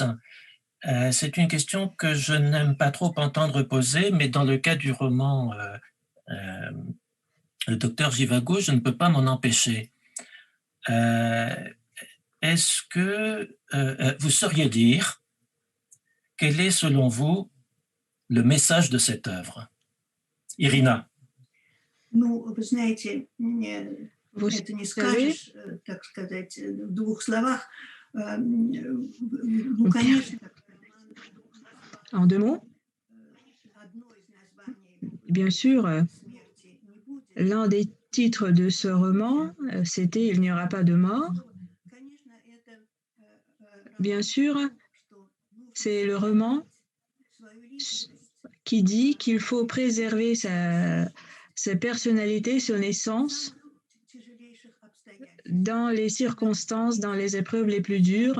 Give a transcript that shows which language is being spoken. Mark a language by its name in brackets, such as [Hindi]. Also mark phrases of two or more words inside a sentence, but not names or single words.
[French] C'est une question que je n'aime pas trop entendre poser, mais dans le cas du roman Le docteur Givago, je ne peux pas m'en empêcher. Est-ce que vous sauriez dire quel est, selon vous, le message de cette œuvre? Irina. [Russian] Vous знаете, это не скажешь, так сказать, в двух словах. Ну, конечно. [French] En deux mots, bien sûr, l'un des titres de ce roman, c'était « Il n'y aura pas de mort ». Bien sûr, c'est le roman qui dit qu'il faut préserver sa personnalité, son essence, dans les circonstances, dans les épreuves les plus dures.